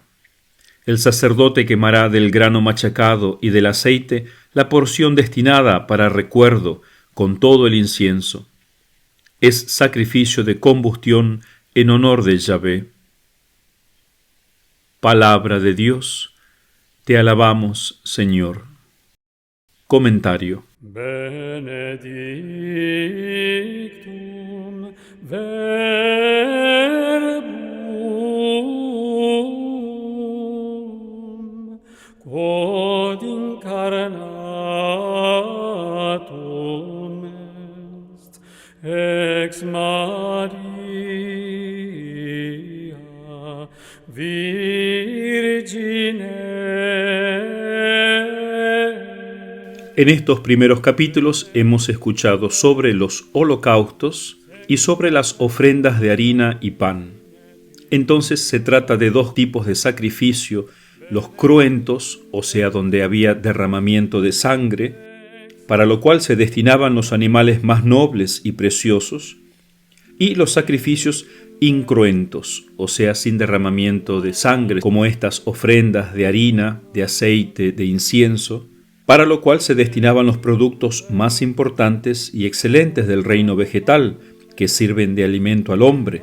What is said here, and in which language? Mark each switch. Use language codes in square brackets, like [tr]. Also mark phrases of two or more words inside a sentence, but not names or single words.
[es] El sacerdote quemará del grano machacado y del aceite la porción destinada para recuerdo, con todo el incienso. Es sacrificio de combustión en honor de Yahvé. Palabra de Dios, te alabamos, Señor. Comentario. [la] Benedictum verbum quod incarnatum est ex Maria Virgine. [es] En estos primeros capítulos hemos escuchado sobre los holocaustos y sobre las ofrendas de harina y pan. Entonces se trata de dos tipos de sacrificio, los cruentos, o sea, donde había derramamiento de sangre, para lo cual se destinaban los animales más nobles y preciosos, y los sacrificios incruentos, o sea, sin derramamiento de sangre, como estas ofrendas de harina, de aceite, de incienso, para lo cual se destinaban los productos más importantes y excelentes del reino vegetal, que sirven de alimento al hombre.